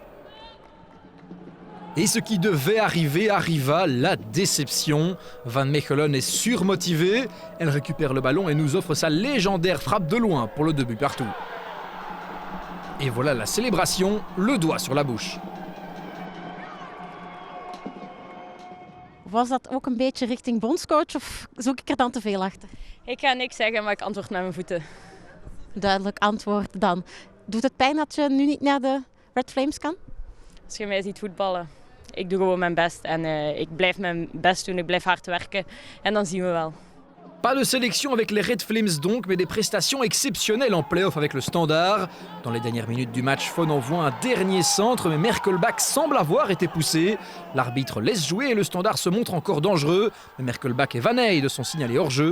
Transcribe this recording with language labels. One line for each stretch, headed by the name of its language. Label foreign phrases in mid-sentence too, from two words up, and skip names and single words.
French: Et ce qui devait arriver arriva, la déception. Van Mechelen est surmotivée. Elle récupère le ballon et nous offre sa légendaire frappe de loin pour le 2 buts partout. Et voilà la célébration, le doigt sur la bouche.
Dutch: Was dat ook een beetje richting bondscoach of zoek ik er dan te veel achter? Ik ga niks zeggen, maar ik antwoord met mijn voeten. Duidelijk antwoord dan. Doet het pijn dat je nu niet naar de Red Flames kan? Als je mij ziet voetballen, ik doe gewoon mijn best en ik blijf mijn best doen, ik blijf hard werken en dan zien we wel.
French: Pas de sélection avec les Red Flames donc, mais des prestations exceptionnelles en play-off avec le Standard. Dans les dernières minutes du match, Fon envoie un dernier centre, mais Merkelbach semble avoir été poussé. L'arbitre laisse jouer et le Standard se montre encore dangereux. Mais Merkelbach et Van Eyde sont signalés hors-jeu.